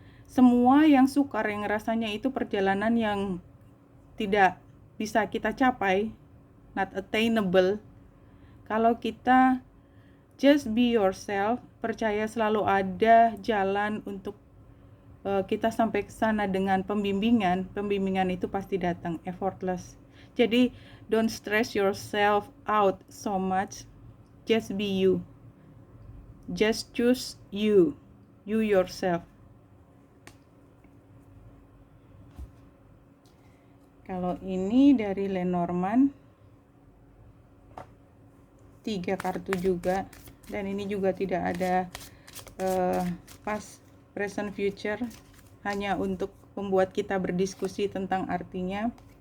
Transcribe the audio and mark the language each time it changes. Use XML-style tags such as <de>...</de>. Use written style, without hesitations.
<id>Semua yang sukar, yang rasanya itu perjalanan yang tidak bisa kita capai,</id> <en>not attainable,</en> <id>kalau kita</id> <en>just be yourself,</en> <id>percaya selalu ada jalan untuk kita sampai ke sana dengan pembimbingan itu pasti datang,</id> <en>effortless.</en> <id>Jadi</id> <en>don't stress yourself out so much, just be you, just choose you yourself.</en> <id>Kalau ini dari Lenormand, 3 kartu juga, dan ini juga tidak ada past, present, future, hanya untuk membuat kita berdiskusi tentang artinya.</id>